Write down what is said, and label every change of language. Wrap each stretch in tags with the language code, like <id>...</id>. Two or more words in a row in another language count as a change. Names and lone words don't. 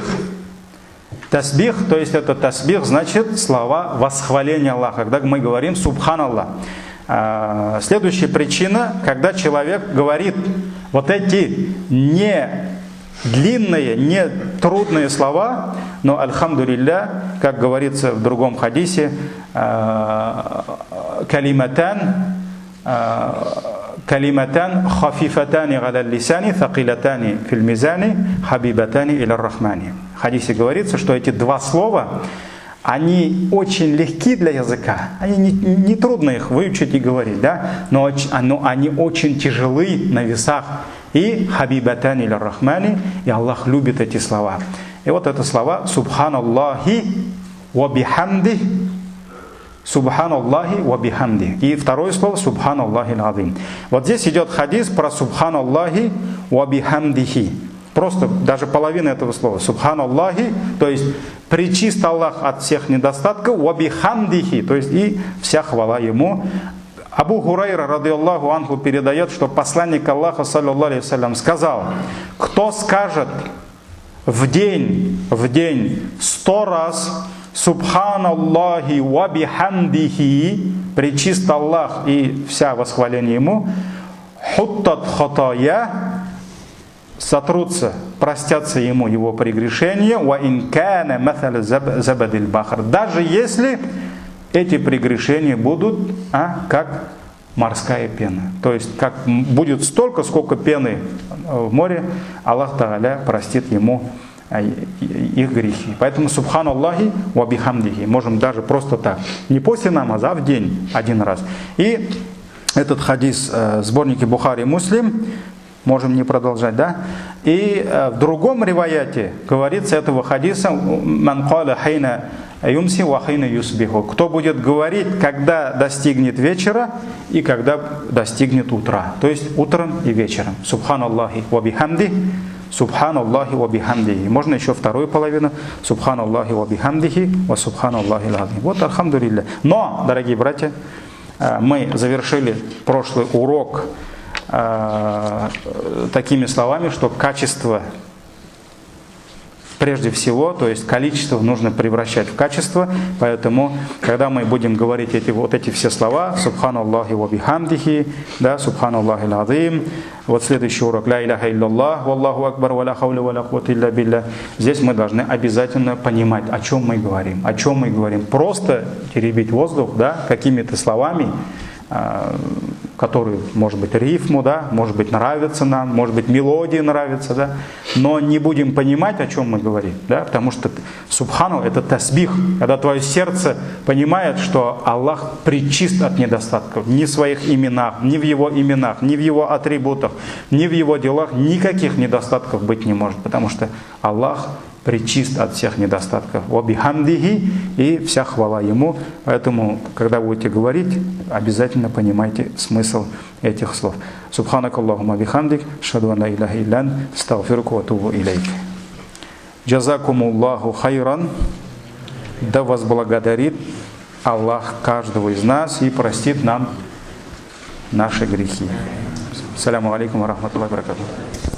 <ru>Тасбих, то есть это тасбих, значит слова восхваления Аллаха, когда мы говорим «Субханаллах». Следующая причина, когда человек говорит вот эти не длинные, не трудные слова, но альхамдулилля, как говорится в другом хадисе,</ru> <ar>كلمتان خفيفتان على اللسان ثقيلتان في الميزان حبيبتان إلى الرحمن.</ar> <ru>В хадисе говорится, что эти два слова, они очень легки для языка, они не трудно их выучить и говорить, да? но они очень тяжелы на весах.</ru> <ar>И حبيبتان إلى الرحمن,</ar> <ru>и Аллах любит эти слова. И вот это слова</ru> <ar>سبحان الله وبحمده. سبحان الله وبحمده.</ar> <ru>И второе слово</ru> <ar>سبحان الله العظيم.</ar> <ru>Вот здесь идет хадис про</ru> <ar>سبحان الله وبحمده.</ar> <ru>Просто даже половина этого слова. Субханаллахи, то есть пречист Аллах от всех недостатков,</ru> <ar>وبحمده,</ar> <ru>то есть и вся хвала Ему. Абу Хурайра,</ru> <ar>رضي الله عنه,</ar> <ru>передает, что посланник Аллаха,</ru> <ar>صلى الله عليه وسلم,</ar> <ru>сказал: кто скажет в день 100 раз</ru> <ar>سبحان الله وبحمده,</ar> <ru>пречист Аллах и вся восхваление Ему,</ru> <ar>حطت خطايا,</ar> <ru>сотрутся, простятся ему его прегрешения,</ru> <ar>وإن كان مثل زبد البحر,</ar> <ru>даже если эти прегрешения будут как морская пена. То есть как будет столько, сколько пены в море,</ru> <ar>الله تعالى</ar> <ru>простит ему их грехи. Поэтому</ru> <ar>سبحان الله وبحمده</ar> <ru>можем даже просто так, не после намаза, а в день один раз. И этот хадис в сборнике Бухари и Муслим, можем не продолжать, да? И в другом риваяте говорится этого хадиса:</ru> <ar>«من قال حين يمسي وحين يصبح».</ar> <ru>Кто будет говорить, когда достигнет вечера и когда достигнет утра. То есть утром и вечером.</ru> <ar>سبحان الله وبحمده سبحان الله وبحمده.</ar> <ru>Можно еще вторую половину.</ru> <ar>سبحان الله وبحمده وسبحان الله العظيم.</ar> <ru>Вот альхамдулилля. Но, дорогие братья, мы завершили прошлый урок такими словами, что качество прежде всего, то есть количество нужно превращать в качество, поэтому, когда мы будем говорить эти все слова,</ru> <ar>سبحان الله وبحمده, да, سبحان الله العظيم,</ar> <ru>вот следующий урок,</ru> <ar>لا إله إلا الله والله أكبر ولا حول ولا قوة إلا بالله,</ar> <ru>здесь мы должны обязательно понимать, о чем мы говорим, Просто теребить воздух, да, какими-то словами, которые, может быть, рифму, да, может быть, нравится нам, может быть, мелодия нравится, да, но не будем понимать, о чем мы говорим, да, потому что субхану — это тасбих, когда твое сердце понимает, что Аллах пречист от недостатков, ни в своих именах, ни в Его именах, ни в Его атрибутах, ни в Его делах никаких недостатков быть не может, потому что Аллах пречист от всех недостатков. Вабихамдихи, и вся хвала Ему. Поэтому, когда будете говорить, обязательно понимайте смысл этих слов.</ru> <ar>سبحانك اللهم وبحمدك أشهد أن لا إله إلا أنت أستغفرك وأتوب إليك. جزاكم الله خيرا.</ar> <ru>Да вас благодарит Аллах каждого из нас и простит нам наши грехи.</ru> <ar>السلام عليكم ورحمة الله وبركاته.</ar>